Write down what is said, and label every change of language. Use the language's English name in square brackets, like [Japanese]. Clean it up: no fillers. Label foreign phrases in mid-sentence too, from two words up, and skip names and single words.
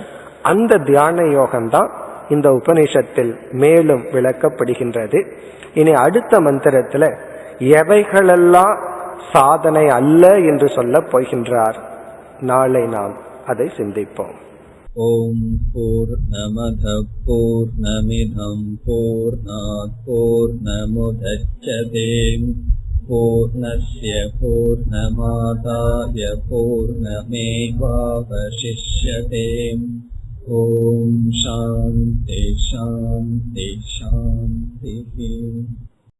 [Tamil] அந்த தியான யோகம்தான் இந்த உபனிஷத்தில் மேலும் விளக்கப்படுகின்றது. இனி அடுத்த மந்திரத்துல எவைகளெல்லாம் சாதனை அல்ல என்று சொல்ல போகின்றார். நாளை நாம் அதை சிந்திப்போம். [Sanskrit] ॐ पूर्णमदः पूर्णमिदम् पूर्णात् पूर्णमुदच्यते पूर्णस्य पूर्णमादाय पूर्णमेवावशिष्यते. ॐ शान्तिः शान्तिः शान्तिः.